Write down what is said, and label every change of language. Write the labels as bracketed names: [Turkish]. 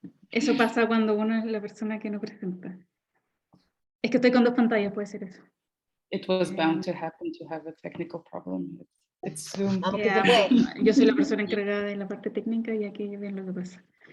[Spanish] Eso pasa cuando uno es la persona que no presenta. Es que estoy con 2 pantallas, puede ser eso. [English] It was bound to happen to have a technical problem. It's Zoom. [Spanish] Yeah, yo soy la persona encargada de la parte técnica y aquí ven lo que pasa.